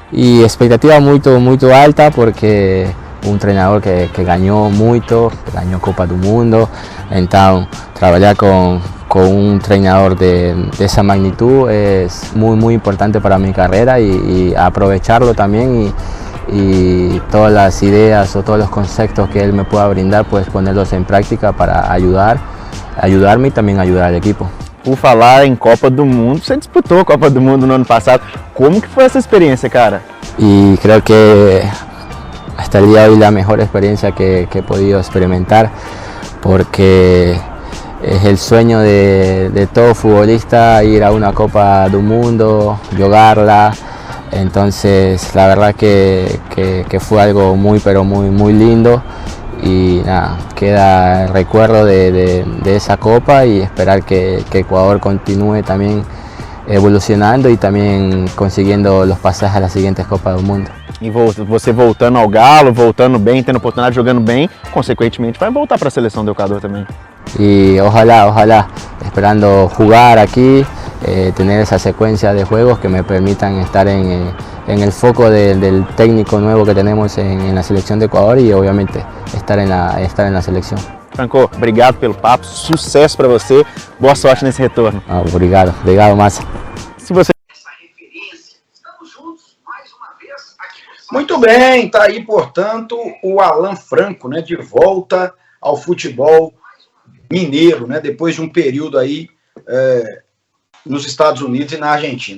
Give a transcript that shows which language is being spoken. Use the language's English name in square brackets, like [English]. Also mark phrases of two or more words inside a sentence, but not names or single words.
[Portuguese] E expectativa muito alta, porque um treinador que ganhou muito, que ganhou Copa do Mundo. Então, trabalhar com um treinador dessa magnitude é muito importante para a minha carreira e aproveitarlo também [Spanish] y todas las ideas o todos los conceptos que él me pueda brindar, pues ponerlos en práctica para ayudarme y también ayudar al equipo. [Portuguese] Por falar em Copa do Mundo, você disputou a Copa do Mundo no ano passado. Como que foi essa experiência, cara? [Spanish] Y creo que hasta el día de hoy la mejor experiencia que he podido experimentar, porque es el sueño de todo futbolista ir a una Copa do Mundo, jugarla. Entonces la verdad que fue algo muy lindo y nada, queda el recuerdo de esa copa y esperar que Ecuador continúe también evolucionando y también consiguiendo los pasajes a las siguientes Copas do Mundo. [Portuguese] E você voltando ao Galo, voltando bem, tendo oportunidade, jogando bem, consequentemente vai voltar para a seleção do Equador também. [Spanish] Y ojalá, esperando jugar aquí, tener esa secuencia de juegos que me permitan estar en el foco del técnico nuevo que tenemos en la selección de Ecuador y obviamente estar en la selección. [Portuguese] Franco, obrigado pelo papo, sucesso para você, boa sorte nesse retorno. Obrigado, Márcio. Se você... Muito bem, tá aí, portanto, o Alan Franco, né, de volta ao futebol mineiro, né, depois de um período aí nos Estados Unidos e na Argentina.